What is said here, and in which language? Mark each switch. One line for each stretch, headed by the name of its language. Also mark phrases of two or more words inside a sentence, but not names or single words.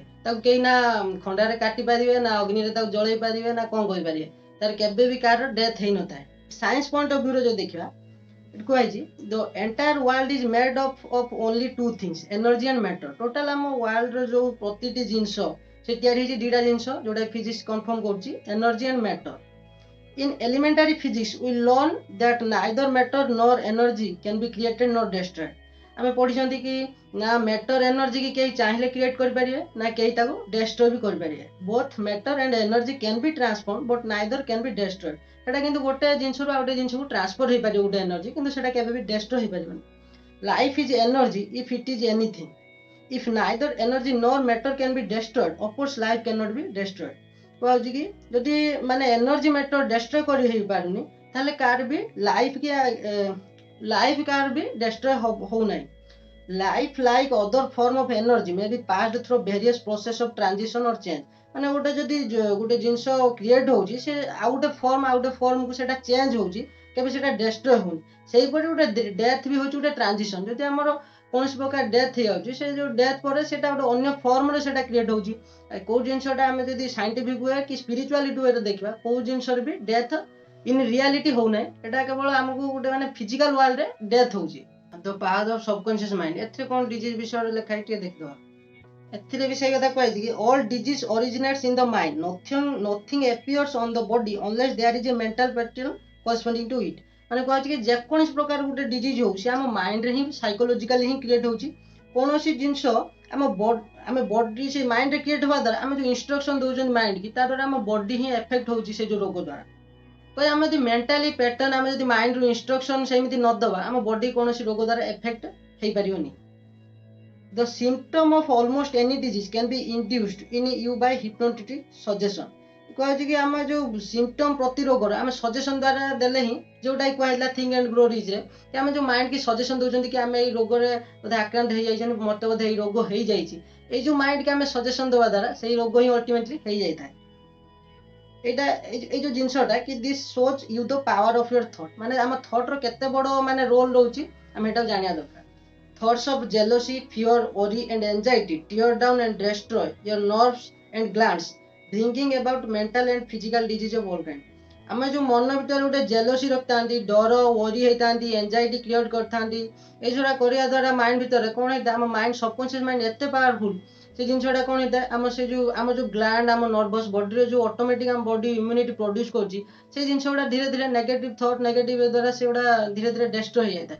Odia: ତାକୁ କେହି ନା ଖଣ୍ଡାରେ କାଟି ପାରିବେ ନା ଅଗ୍ନିରେ ତାକୁ ଜଳେଇ ପାରିବେ ନା କ'ଣ କରିପାରିବେ ତାର କେବେ ବି କାହାର ଡେଥ୍ ହେଇନଥାଏ।
English: science point of viewre
Odia: ଯେଉଁ ଦେଖିବା କୁହାଯାଇଛି
English: the entire world is made of only 2 things energy and matter.
Odia: ଟୋଟାଲ ଆମ ୱାର୍ଲଡର ଯେଉଁ ପ୍ରତିଟି ଜିନିଷ ସେ ତିଆରି ହେଇଛି ଦୁଇଟା ଜିନିଷ ଯେଉଁଟା
English: physics confirm
Odia: କରୁଛି
English: energy and matter. In elementary physics we learn that neither matter nor energy can be created nor destroyed।
Odia: ଆମେ ପଢ଼ିଛନ୍ତି କି ନା
English: matter energy
Odia: କି କେହି ଚାହିଁଲେ କ୍ରିଏଟ୍ କରିପାରିବେ ନା କେହି ତାକୁ ଡେଷ୍ଟ୍ରୟ ବି କରିପାରିବେ।
English: both matter and energy can be transform but neither can be destroyed.
Odia: ସେଇଟା କିନ୍ତୁ ଗୋଟେ ଜିନିଷରୁ ଆଉ ଗୋଟେ ଜିନିଷକୁ ଟ୍ରାନ୍ସଫର ହେଇପାରିବ ଗୋଟେ ଏନର୍ଜି କିନ୍ତୁ ସେଇଟା କେବେ ବି ଡେଷ୍ଟ୍ରୟ ହେଇପାରିବନି।
English: Life is energy if it is anything. If neither energy nor matter can be destroyed, of course life cannot be destroyed.
Odia: କହୁଛି କି ଯଦି ମାନେ
English: energy matter destroy
Odia: କରି ହେଇପାରୁନି ତାହେଲେ କାହାର ବି ଲାଇଫ୍ କାହାର ବି ଡେଷ୍ଟ୍ରୟ ହଉନାହିଁ.
English: Life, like other form of energy, may be passed through various process of transition or change.
Odia: ମାନେ ଗୋଟେ ଯଦି ଗୋଟେ ଜିନିଷ କ୍ରିଏଟ୍ ହେଉଛି ସେ ଆଉ ଗୋଟେ ଫର୍ମକୁ ସେଇଟା ଚେଞ୍ଜ ହେଉଛି, କେବେ ସେଇଟା ଡେଷ୍ଟ୍ରୟ ହେଉନି. ସେଇପରି ଗୋଟେ ଡେଥ୍ ବି ହେଉଛି ଗୋଟେ ଟ୍ରାନଜିସନ୍. ଯଦି ଆମର କୌଣସି ପ୍ରକାର ଡେଥ୍ ହେଇଯାଉଛି, ସେ ଯେଉଁ ଡେଥ୍ ପରେ ସେଇଟା ଗୋଟେ ଅନ୍ୟ ଫର୍ମରେ ସେଇଟା କ୍ରିଏଟ୍ ହେଉଛି. କେଉଁ ଜିନିଷଟା ଆମେ ଯଦି
English: scientific way
Odia: କି
English: spirituality wayre
Odia: ଦେଖିବା, କେଉଁ ଜିନିଷରେ ବି
English: death in reality
Odia: ହେଉନାହିଁ. ଏଇଟା କେବଳ ଆମକୁ ଗୋଟେ ମାନେ
English: physical worldre
Odia: ଡେଥ୍ ହେଉଛି. ଦ ପାୱାର ଅଫ୍ ସବକନସିୟସ୍ ମାଇଣ୍ଡ, ଏଥିରେ କ'ଣ ଡିଜିଜ୍ ବିଷୟରେ ଲେଖା ହେଇଛି ଟିକେ ଦେଖିଦେବା. ଏଥିରେ ବି ସେଇ କଥା କୁହାଯାଇଛି କି
English: all disease originates in the mind, nothing appears on the body unless there is a mental pattern corresponding to it.
Odia: ମାନେ କୁହାଯାଇଛି କି ଯେକୌଣସି ପ୍ରକାର ଗୋଟେ ଡିଜିଜ୍ ହଉ ସେ ଆମ ମାଇଣ୍ଡରେ ହିଁ ସାଇକୋଲୋଜିକାଲି ହିଁ କ୍ରିଏଟ୍ ହେଉଛି. କୌଣସି ଜିନିଷ ଆମେ ବଡି ସେ ମାଇଣ୍ଡରେ କ୍ରିଏଟ୍ ହେବା ଦ୍ୱାରା ଆମେ ଯେଉଁ ଇନଷ୍ଟ୍ରକ୍ସନ୍ ଦେଉଛନ୍ତି ମାଇଣ୍ଡ କି ତା ଦ୍ୱାରା ଆମ ବଡି ହିଁ ଏଫେକ୍ଟ ହେଉଛି ସେ ଯେଉଁ ରୋଗ ଦ୍ୱାରା. ତ ଆମେ ଯଦି
English: mentally pattern
Odia: ଆମେ ଯଦି ମାଇଣ୍ଡରୁ ଇନଷ୍ଟ୍ରକ୍ସନ୍ ସେମିତି ନ ଦେବା ଆମ ବଡି କୌଣସି ରୋଗ ଦ୍ୱାରା ଏଫେକ୍ଟ ହେଇପାରିବନି.
English: The symptom of almost any disease can be induced in you by hypnotic suggestion.
Odia: କୁହାଯାଉଛି କି ଆମ ଯେଉଁ ସିମ୍ପଟମ୍ ପ୍ରତି ରୋଗର ଆମେ ସଜେସନ୍ ଦ୍ୱାରା ଦେଲେ ହିଁ, ଯେଉଁଟାକି କୁହାଯାଇଥିଲା ଥିଙ୍କ ଆଣ୍ଡ ଗ୍ରୋ ରିଚ୍ରେ, କି ଆମେ ଯେଉଁ ମାଇଣ୍ଡକି ସଜେସନ୍ ଦେଉଛନ୍ତି କି ଆମେ ଏଇ ରୋଗରେ ବୋଧେ ଆକ୍ରାନ୍ତ ହେଇଯାଇଛନ୍ତି, ମୋତେ ବୋଧେ ଏଇ ରୋଗ ହେଇଯାଇଛି, ଏଇ ଯେଉଁ ମାଇଣ୍ଡକି ଆମେ ସଜେସନ୍ ଦେବା ଦ୍ୱାରା ସେଇ ରୋଗ ହିଁ ଅଲ୍ଟିମେଟଲି ହେଇଯାଇଥାଏ. ଏଇଟା ଏଇ ଯେଉଁ ଜିନିଷଟା କି
English: this shows you the power of your thought,
Odia: ମାନେ ଆମ ଥଟ୍ର କେତେ ବଡ଼ ମାନେ ରୋଲ୍ ରହୁଛି ଆମେ ଏଟାକୁ ଜାଣିବା ଦରକାର.
English: Thoughts of jealousy, fear, worry and anxiety tear down and destroy your nerves and glands, bringing about mental and physical disease of all kind.
Odia: ଆମେ ଯେଉଁ ମନ ଭିତରେ ଗୋଟେ ଜେଲସି ରଖିଥାନ୍ତି, ଡର ୱରି ହେଇଥାନ୍ତି,
English: anxiety create
Odia: କରିଥାନ୍ତି, ଏଇସବୁଟା କରିବା ଦ୍ୱାରା ମାଇଣ୍ଡ ଭିତରେ କ'ଣ ହେଇଥାଏ, ଆମ
English: mind subconscious mind
Odia: ଏତେ ପାୱାରଫୁଲ୍, ସେ ଜିନିଷଟା କ'ଣ ହେଇଥାଏ, ଆମ ଯେଉଁ ଗ୍ଲାଣ୍ଡ ଆମ ନର୍ଭସ୍ ବଡ଼ିରେ ଯେଉଁ ଅଟୋମେଟିକ୍ ଆମ
English: body immunity produce
Odia: କରୁଛି, ସେଇ ଜିନିଷ ଗୁଡ଼ା ଧୀରେ ଧୀରେ
English: negative thought negative
Odia: ଦ୍ୱାରା ସେଗୁଡ଼ା ଧୀରେ ଧୀରେ ଡେଷ୍ଟ୍ରୟ ହେଇଯାଇଥାଏ.